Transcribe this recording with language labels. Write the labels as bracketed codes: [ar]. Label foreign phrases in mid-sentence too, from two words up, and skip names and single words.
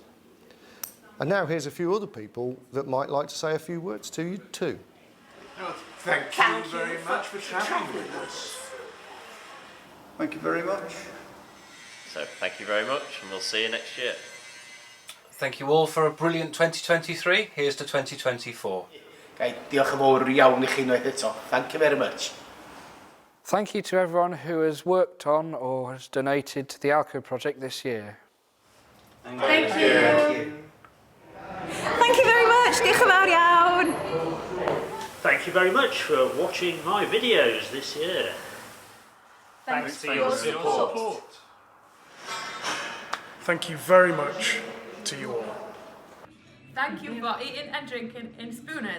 [en] And now here's a few other people that might like to say a few words to you too. Thank you very much for travelling with us. Thank you very much. So thank you very much, and we'll see you next year. Thank you all for a brilliant 2023. Here's to 2024. [cy] Okay, diolch yn fawr iawn I chi unwaith eto. [en] Thank you very much. Thank you to everyone who has worked on or has donated to the Alco project this year. Thank you. Thank you very much. [cy] Diolch yn fawr iawn. [en] Thank you very much for watching my videos this year. Thanks for your support. Thank you very much to you all. Thank you for eating and drinking in spooners.